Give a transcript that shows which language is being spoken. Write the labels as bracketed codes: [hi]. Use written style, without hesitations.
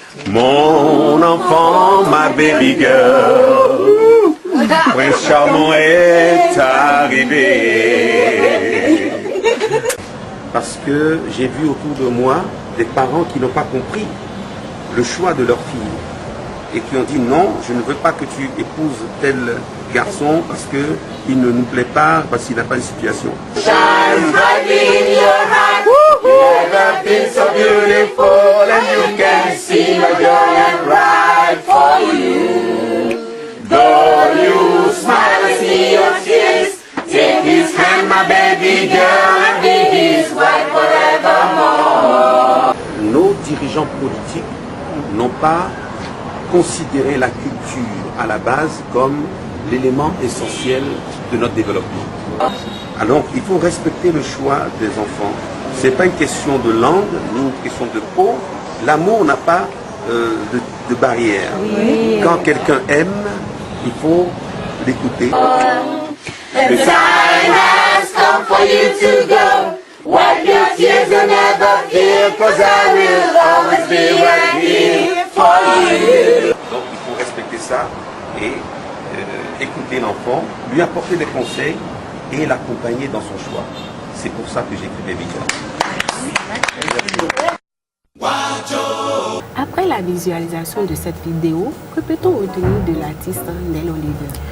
[fr] Mon enfant, ma [en] baby girl, [fr] Prince Charmant est arrivé. Parce que j'ai vu autour de moi des parents qui n'ont pas compris le choix de leur fille et qui ont dit non, je ne veux pas que tu épouses tel garçon parce qu'il ne nous plaît pas, parce qu'il n'a pas de situation. [en] Shine brightly in your heart. You have been so beautiful and you can see my joy and ride for you. Though you smile and see your tears, take his hand, my baby girl, and be his wife forevermore. [fr] Nos dirigeants politiques n'ont pas considéré la culture à la base comme l'élément essentiel de notre développement. Alors il faut respecter le choix des enfants. Ce n'est pas une question de langue, ni une question de peau. L'amour n'a pas de barrière. Oui. Quand quelqu'un aime, il faut l'écouter. [en] The time has come for you to go. Wipe your tears and never fear, 'cause I will always be right here for you. [fr] Donc il faut respecter ça et écouter l'enfant, lui apporter des conseils et l'accompagner dans son choix. C'est pour ça que j'ai écrit Baby Girl. Après la visualisation de cette vidéo, que peut-on retenir de l'artiste Nel Oliver?